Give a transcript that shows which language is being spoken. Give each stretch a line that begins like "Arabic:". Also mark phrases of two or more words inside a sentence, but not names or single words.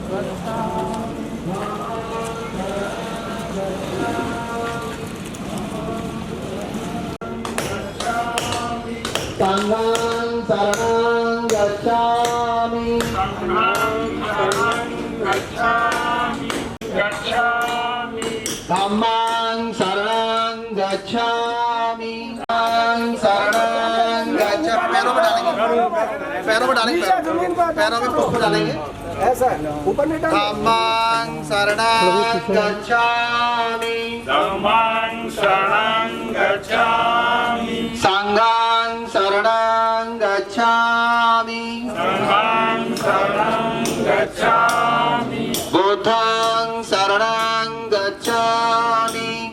Pali: संघं शरणं गच्छामि, धम्मं शरणं गच्छामि, शरणं गच्छामि।
Hindi: पैरों में डालेंगे, पैरों में पुष्प डालेंगे। ऐसा ऊपर नहीं डाल।
Pali: धम्मं शरणं गच्छामि, संघं शरणं गच्छामि, बुद्धं शरणं गच्छामि,